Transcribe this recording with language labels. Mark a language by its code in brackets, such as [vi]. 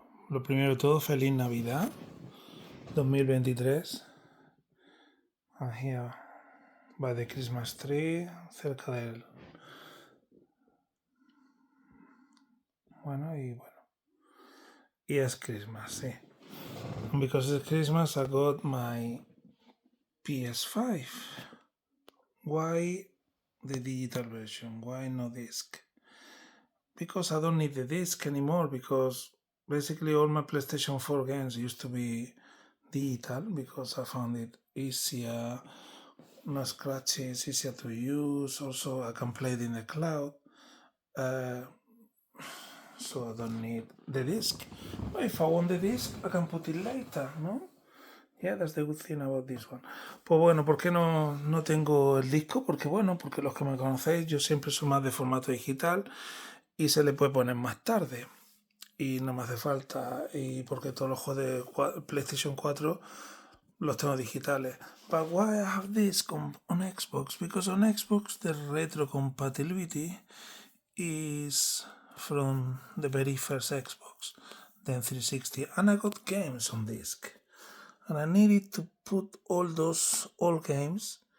[es] Lo primero de todo, Feliz Navidad 2023. [en] I'm here by the Christmas tree, [es] cerca del... Bueno. Y es Christmas, sí. [en] And because it's Christmas, I got my PS5. Why the digital version? Why no disc? Because I don't need the disc anymore, because basically all my PlayStation 4 games used to be digital because I found it easier, no scratches, easier to use. Also, I can play it in the cloud, so I don't need the disc. But if I want the disc, I can put it later, no? Yeah, that's the good thing about this one. [es] Pues bueno, ¿por qué no tengo el disco? Porque los que me conocéis, yo siempre soy más de formato digital y se le puede poner más tarde. Y no me hace falta, y porque todos los juegos de PlayStation 4 los tengo digitales. [en] But why I have this on Xbox? Because on Xbox the retro compatibility is from the very first Xbox, then 360, and I got games on disc. And I needed to put all those old games.